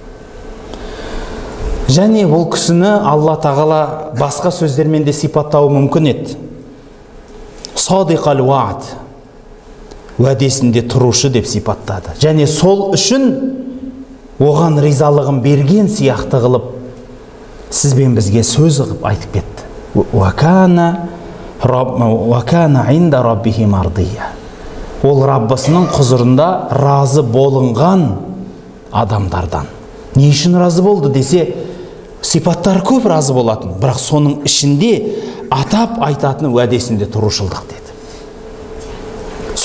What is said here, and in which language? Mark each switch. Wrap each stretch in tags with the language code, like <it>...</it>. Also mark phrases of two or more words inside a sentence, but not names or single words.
<kk>Және бұл кісіні Алла тағала басқа сөздермен де сипаттауы мүмкін еді.</kk> <ar>صادق الوعد,</ar> <kk>уәдесінде тұрушы деп сипаттады. Және сол үшін оған ризалығын берген сияқты қылып, сізбен бізге сөз қылып айтып кетті.</kk> <ar>وكان عند ربه مرضيا.</ar> <kk>Ол Раббысының құзырында разы болынған адамдардан. Не үшін разы болды десе, сипаттар көп разы болатын, бірақ соның ішінде атап айтатын уәдесінде тұрушылдық деді.</kk>